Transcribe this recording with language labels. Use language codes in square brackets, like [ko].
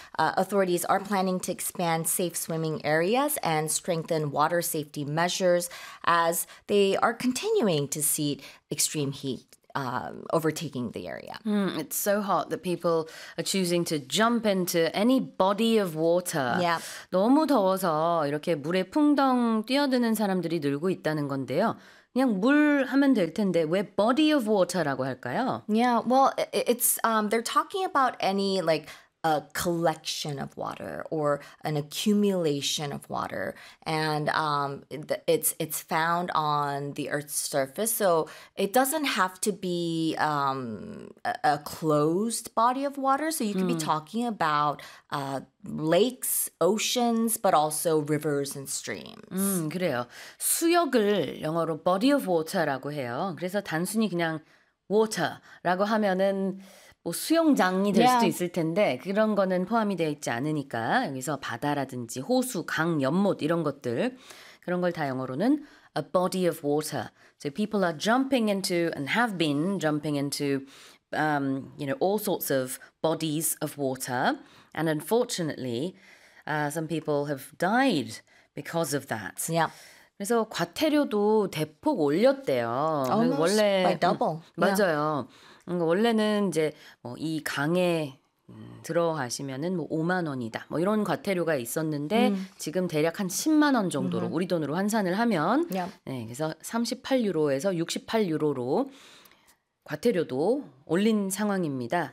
[en] Authorities are planning to expand safe swimming areas and strengthen water safety measures as they are continuing to see extreme heat overtaking the area. It's so hot that people are choosing to jump into any body of water. Yeah. [ko] 너무 더워서 이렇게 물에 풍덩 뛰어드는 사람들이 늘고 있다는 건데요. 그냥 물 하면 될 텐데 왜 [en] body of water [ko] 라고 할까요? [en] Yeah. Well, they're talking about any like a collection of water or an accumulation of water, and it's found on the Earth's surface, so it doesn't have to be a closed body of water. So you could be talking about lakes, oceans, but also rivers and streams. [ko] 그래요. 수역을 영어로 [en] body of water [ko] 라고 해요. 그래서 단순히 그냥 [en] water [ko] 라고 하면은 뭐 수영장이 될 수도 있을 텐데 그런 거는 포함이 되어 있지 않으니까 여기서 바다라든지 호수, 강, 연못 이런 것들 그런 걸 다 영어로는 [en] a body of water. So people are jumping into and have been jumping into all sorts of bodies of water, and unfortunately some people have died because of that. Yeah. [ko] 그래서 과태료도 대폭 올렸대요. [en] Almost [ko] 원래 [en] by double. [ko] 맞아요. [en] Yeah. [ko] 원래는 이제 뭐 이 강에 들어가시면은 뭐 5만 원이다. 뭐 이런 과태료가 있었는데 지금 대략 한 10만 원 정도로 우리 돈으로 환산을 하면 네, 그래서 38유로에서 68유로로 과태료도 올린 상황입니다.